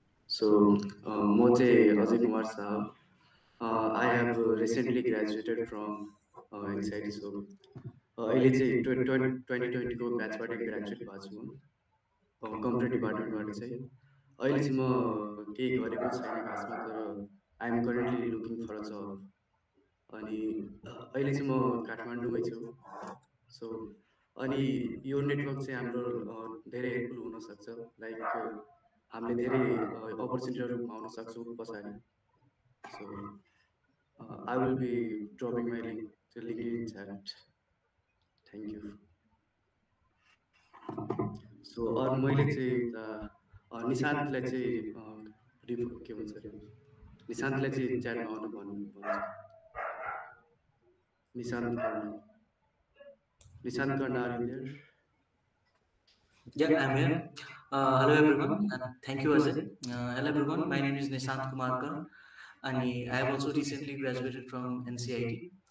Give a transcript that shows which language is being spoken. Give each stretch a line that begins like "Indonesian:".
English: So,
Nepali: म चाहिँ Ajay Kumar Shah.
English: I have recently graduated from NCIT. So,
Nepali: अहिले चाहिँ 2020को ब्याचबाट ग्रेजुएट भएको छु म कम्प्युटर डिपार्टमेन्टबाट चाहिँ। अहिले चाहिँ म केही गरेको छैन खासमा, तर
English: I am currently looking for a job.
Nepali: अनि अहिले चाहिँ म काठमाडौँमै छु। सो अनि यो नेटवर्क चाहिँ हाम्रो धेरै हेल्पफुल हुनसक्छ, लाइक हामीले धेरै अपर्च्युनिटीहरू पाउन सक्छौँ पछाडि।
English: So I will be dropping my link to LinkedIn chat. Thank you.
Nepali: So अरू मैले चाहिँ निशान्तलाई चाहिँ के भन्छ अरे, निशान्तलाई चाहिँ च्याटमा आउनु भन्छु।
English: Nishant Karna. Nishant Karna, are you there? Yeah, I'm here. Hello everyone, and thank you Ajay. Hello everyone, my name is Nishant Kumar Karn, and I have also recently graduated from NCIT.